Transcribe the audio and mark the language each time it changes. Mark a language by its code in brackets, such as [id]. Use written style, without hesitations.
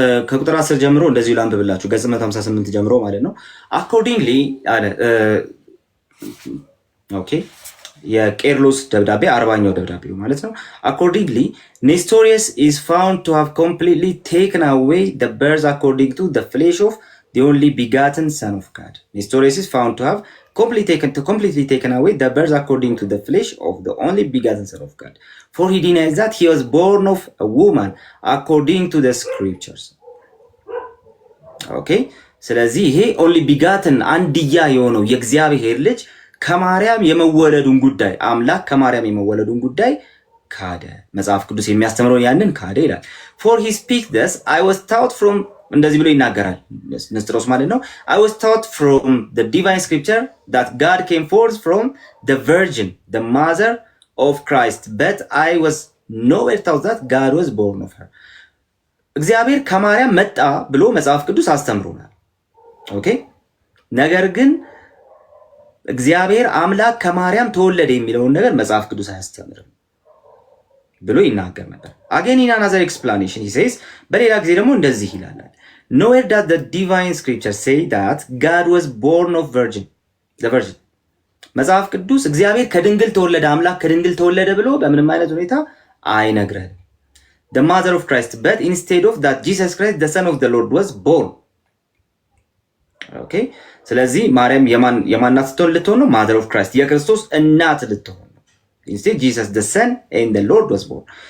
[en] ከቁጥር 10 ጀምሮ እንደዚሁ ላንብብላችሁ። ገጽ 158 ጀምሮ ማለት ነው። አኮርዲንግሊ አለ ኦኬ የቄርሎስ ደብዳቤ 40ኛው ደብዳቤ ማለት ነው። accordingly Nestorius is found to have completely taken away the birth according to the flesh of the only begotten son of God. Nestorius is found to have completely taken away the birth according to the flesh of the only begotten son of God, for he denies that he was born of a woman according to the scriptures. okay ስለዚህ ይሄ only begotten አንድያ የሆነው የእግዚአብሔር ልጅ ከማርያም የመወለዱን ጉዳይ አምላክ ከማርያም የመወለዱን ጉዳይ ካደ። መጽሐፍ ቅዱስ የሚያስተምረው ያንን ካደ ይላል። for he speaks thus I was taught from እንደዚህ ብሎ ይናገራል ንስጥሮስ ማለት ነው። I was taught from the divine scripture that God came forth from the virgin the mother of Christ but I was nowhere taught that God was born of her. [am] እግዚአብሔር ከማርያም መጣ ብሎ መጽሐፍ ቅዱስ አስተምሮናል። ኦኬ ነገር ግን እግዚአብሔር አምላክ ከማርያም ተወለደ የሚለውን ነገር መጽሐፍ ቅዱስ አያስተምርም ብሎ ይናገር ነበር። again in another explanation he says በሌላ ጊዜ ደግሞ እንደዚህ ይላል nowhere does the divine scripture say that God was born of the virgin መጽሐፍ ቅዱስ እግዚአብሔር ከድንግል ተወለደ አምላክ ከድንግል ተወለደ ብሎ በምንም አይነት ሁኔታ [en] አይነግረንም። the mother of Christ, but instead of that Jesus Christ the son of the Lord was born. [am] okay ስለዚህ ማርያም የማን እናት ልትሆን ነው? [en] mother of Christ የክርስቶስ እናት ልትሆን ነው። instead Jesus the son and the Lord was born.